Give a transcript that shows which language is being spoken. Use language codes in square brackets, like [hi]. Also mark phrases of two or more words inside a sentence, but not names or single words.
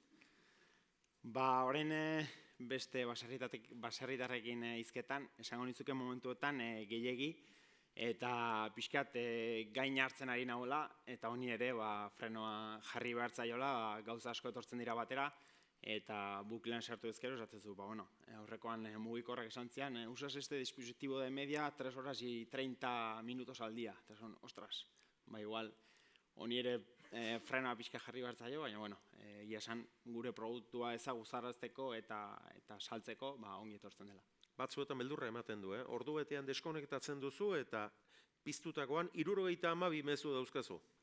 [eu] Horren beste baserritarrekin hizketan, esango nizuke momentuetan gehiegi, eta pixkat gain hartzen ari nagoela, eta honi ere frenoa jarri behar zaiola, gauza asko etortzen dira batera, eta buklean sartu ezkero, esatzezu, aurrekoan mugikorrak esan zian, [es] usas este dispositivo de media 3 horas y 30 minutos al día. [eu] Eta son, ostras, igual, honi ere frenoa pixka jarri behar zaio, baina, egia esan gure produktua ezaguzarazteko eta saltzeko, ongi etortzen dela. Batzuetan beldurra ematen du, ordu betean deskonektatzen duzu eta piztutakoan 72 mezu dauzkazu.